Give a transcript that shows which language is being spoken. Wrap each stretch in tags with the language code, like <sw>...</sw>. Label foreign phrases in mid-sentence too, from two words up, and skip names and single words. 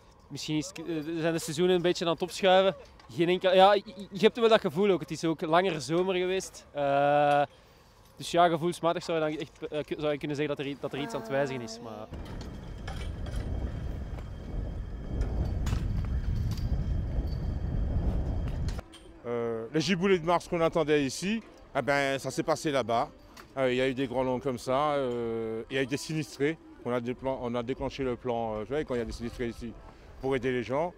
<nl>misschien zijn de seizoenen een beetje aan het opschuiven. Geen enkel, ja, je hebt wel dat gevoel ook. Het is ook langer zomer geweest. Dus ja, gevoelsmatig zou je dan echt zou je kunnen zeggen dat er iets aan het wijzigen is. Maar...</nl> <fr>Les giboulées de mars qu'on attendait ici, eh ben, ça s'est passé là-bas. Il y a eu des grands noms comme ça, il y a eu des sinistrés. On a déclenché le plan, vous savez, quand il y a des sinistrés ici, pour aider les gens.</fr>